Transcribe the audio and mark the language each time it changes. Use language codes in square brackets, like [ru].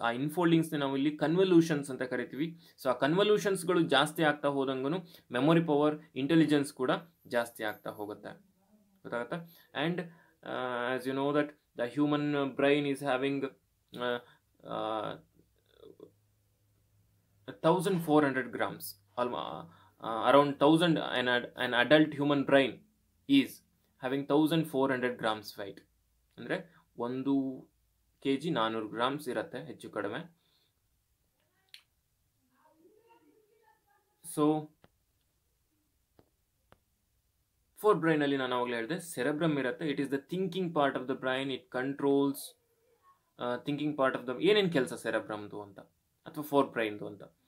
[kn] ಆ ಇನ್ಫೋಲ್ಡಿಂಗ್ಸ್ನ ನಾವು ಇಲ್ಲಿ ಕನ್ವಲ್ಯೂಷನ್ಸ್ ಅಂತ ಕರಿತೀವಿ. ಸೊ ಆ ಕನ್ವಲ್ಯೂಷನ್ಸ್ಗಳು ಜಾಸ್ತಿ ಆಗ್ತಾ ಹೋದಂಗೂ ಮೆಮೊರಿ ಪವರ್, ಇಂಟೆಲಿಜೆನ್ಸ್ ಕೂಡ ಜಾಸ್ತಿ ಆಗ್ತಾ ಹೋಗುತ್ತೆ. ಗೊತ್ತಾಗುತ್ತಾ? [en] And as you know that the human brain is having 1400 grams, around 1000. An adult human brain is having 1400 grams weight. [kn] ಅಂದರೆ 1 kg 400 grams ಇರುತ್ತೆ ಹೆಚ್ಚು ಕಡಿಮೆ. ಸೊ ಫೋರ್ ಬ್ರೈನ್ ಅಲ್ಲಿ ನಾನು ಅವಾಗಲೇ ಹೇಳಿದೆ ಸೆರೆಬ್ರಮ್ ಇರುತ್ತೆ. [en] It is the thinking part of the brain. It controls thinking part of the [kn] ಏನೇನು ಕೆಲಸ ಸೆರೆಬ್ರಮ್ದು ಅಂತ ಅಥವಾ ಫೋರ್ ಬ್ರೈನ್ದು ಅಂತ.